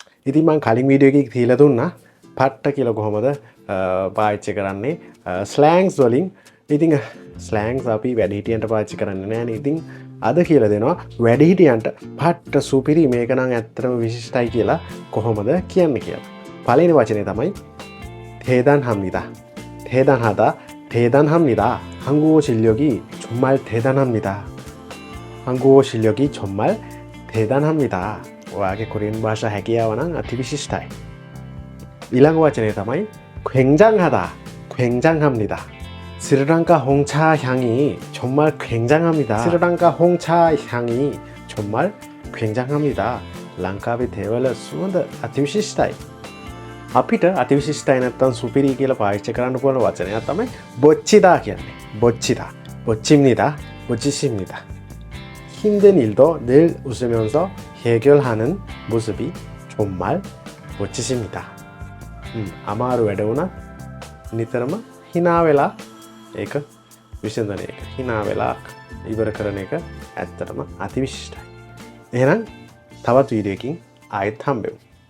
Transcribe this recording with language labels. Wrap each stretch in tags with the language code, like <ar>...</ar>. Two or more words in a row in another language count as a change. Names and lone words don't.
<si>ඉතින් මම කලින් වීඩියෝ එකක තියලා දුන්නා පට්ට කියලා කොහොමද පාවිච්චි කරන්නේ ස්ලෑන්ග්ස් වලින්. ඉතින් ස්ලෑන්ග්ස් අපි වැඩිහිටියන්ට පාවිච්චි කරන්නේ නෑනේ. ඉතින් අද කියලා දෙනවා වැඩිහිටියන්ට පට්ට සුපිරි මේක නම් ඇත්තටම විශිෂ්ටයි කියලා කොහොමද කියන්නේ කියලා. පළවෙනි වචනේ තමයි</si> <ko>대단합니다. 대단하다. 대단합니다. 한국어 실력이 정말 대단합니다. 한국어 실력이 정말 대단합니다.</ko> <si>ඔයාගේ කොරියන් භාෂා හැකියාව නම් අතිවිශිෂ්ටයි. ඊළඟ වචනේ තමයි 굉장하다.</si> <ko>굉장합니다. 스리랑카 홍차 향이 정말 굉장합니다. 스리랑카 홍차 향이 정말 굉장합니다.</ko> <si>랑කාවේ තේවල සුවඳ අතිවිශිෂ්ටයි. අපිට අතිවිශිෂ්ටයි නැත්තම් සුපිරි කියලා පාවිච්චි කරන්න පුළුවන් වචනයක් තමයි 멋지다 කියන්නේ.</si> <ko>멋지다. 멋집니다. 멋지십니다. 힘든 일도 늘 웃으면서 해결하는 모습이 정말 멋지십니다.</ko> <si>අමාරු වැඩ වුණත් නිතරම hina වෙලා ඒක විසඳන එක. hina වෙලා ඉවර කරන එක ඇත්තටම අතිවිශිෂ්ටයි. එහෙනම් තවත් වීඩියෝ එකකින් ආයෙත් හම්බෙමු.</si>